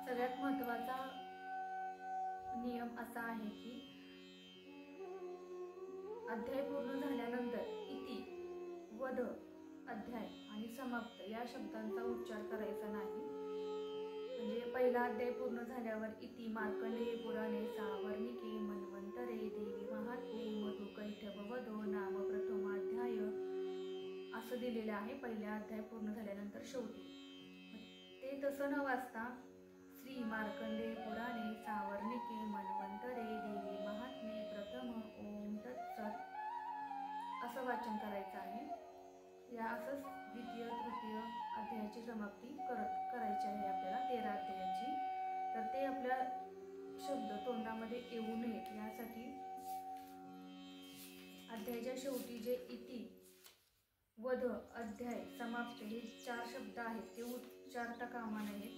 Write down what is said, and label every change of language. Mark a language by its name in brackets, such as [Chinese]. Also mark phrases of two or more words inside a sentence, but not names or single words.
[Marathi] सगळ्यात महत्त्वाचा नियम असा आहे की अध्याय पूर्ण झाल्यानंतर इति, वध, अध्याय आणि समाप्त या शब्दांचा उच्चार करायचा नाही। म्हणजे पहिला अध्याय पूर्ण झाल्यावर [Sanskrit] इति मार्कंडेय पुराणे सावर्णिके मन्वंतरे देवी महात्म्ये मधुकैटभ वधो नाम प्रथमाध्याय [Marathi] असं दिलेलं आहे। पहिला अध्याय पूर्ण झाल्यानंतर शेवटी ते तसं न वाचता [Sanskrit] श्री मार्कंडेय पुराणे सावर्णिके मन्वंतरे देवी महात्म्ये प्रथम ओम तत्सत [Marathi] असं वाचन करायचं आहे। या असंच द्वितीय तृतीय अध्यायाची समाप्ती करायची आहे आपल्याला 13 अध्यायाची। तर ते आपल्या शब्द तोंडामध्ये येऊ नयेत यासाठी अध्यायाच्या शेवटी जे इति, वध, अध्याय, समाप्त हे 4 शब्द आहेत ते उच्चारता कामा नयेत।